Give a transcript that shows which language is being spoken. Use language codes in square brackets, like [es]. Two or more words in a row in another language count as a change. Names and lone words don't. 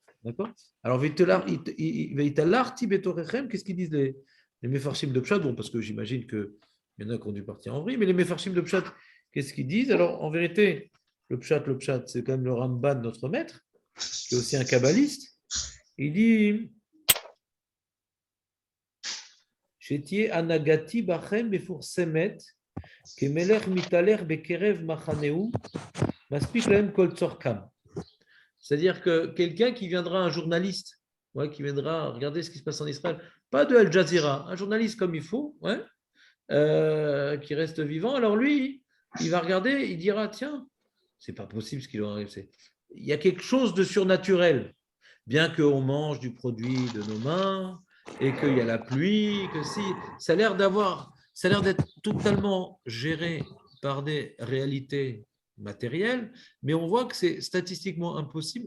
[fr] Alors, qu'est-ce qu'ils disent Les Mefarshim de Pshat, bon, parce que j'imagine qu'il y en a qui ont dû partir en vrille, mais les Mefarshim de Pshat, qu'est-ce qu'ils disent? Alors, en vérité, le Pshat, c'est quand même le Ramban, notre maître, qui est aussi un kabbaliste. Il dit [he] שתהיה הנהגתו בהם בפרסומת כמלך המטייל בקרב מחנהו מספיק להם כל צרכם. [fr] C'est-à-dire que quelqu'un qui viendra, un journaliste, ouais, qui viendra regarder ce qui se passe en Israël, pas de Al Jazeera, un journaliste comme il faut, ouais, qui reste vivant, alors lui, il va regarder, il dira, tiens, c'est pas possible ce qui leur arrive. Il y a quelque chose de surnaturel, bien qu'on mange du produit de nos mains, et qu'il y a la pluie, que si, ça a l'air d'être totalement géré par des réalités matérielles, mais on voit que c'est statistiquement impossible.